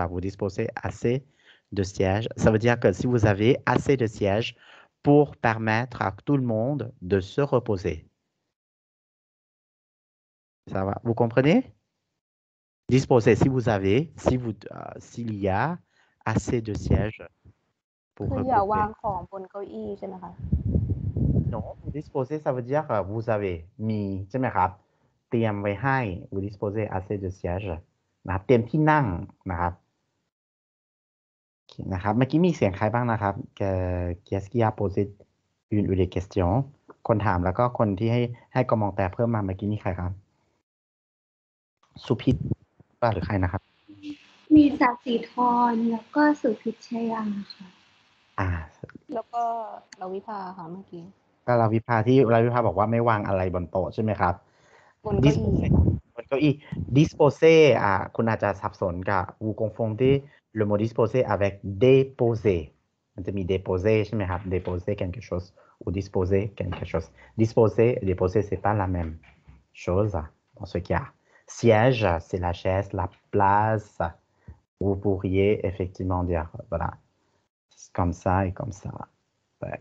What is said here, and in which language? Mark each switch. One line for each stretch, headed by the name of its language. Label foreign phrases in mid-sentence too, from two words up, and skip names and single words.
French: Vous disposez assez de sièges. Ça veut dire que si vous avez assez de sièges pour permettre à tout le monde de se reposer. Ça va? Vous comprenez? Disposer, si vous avez, s'il y a assez de sièges pour
Thai: คืออย่าวาง
French: regrouper.
Thai: ของบนเก้าอี้ใช่ไหมคะ
French: Non, vous disposez, ça veut dire vous avez mis
Thai: ใช่ไหมครับ เตรียมไว้ให้
French: vous disposez assez de sièges
Thai: นะครับ เตรียมที่นั่งนะครับโอเคนะครับ เมื่อกี้มีเสียงใครบ้างนะครับ
French: Qu'est-ce qui a posé une ou des questions
Thai: คนถามแล้วก็คนที่ให้กมองแต่เพิ่มมาเมื่อกี้นี่ใครครับ สุพิษป่ะหรือใครนะครับ มีศักดิ์ศรีธรแล้วก็สุพิชยาค่ะ แล้วก็เราวิภาค่ะเมื่อกี้ ก็เราวิภาบอกว่าไม่วางอะไรบนโต๊ะใช่ไหมครับ บนเก้าอี้ บนเก้าอี้
French: disposer
Thai: คุณอาจจะสับสนกับ
French: vous confondez le mot disposer avec déposer
Thai: มันจะมี
French: déposer
Thai: ใช่ไหมครับ
French: déposer quelque chose ou disposer quelque chose disposer et déposer c'est pas la même chose dans ce cas siège c'est la chaise la place vous pourriez effectivement dire voilà comme ça et comme ça ouais.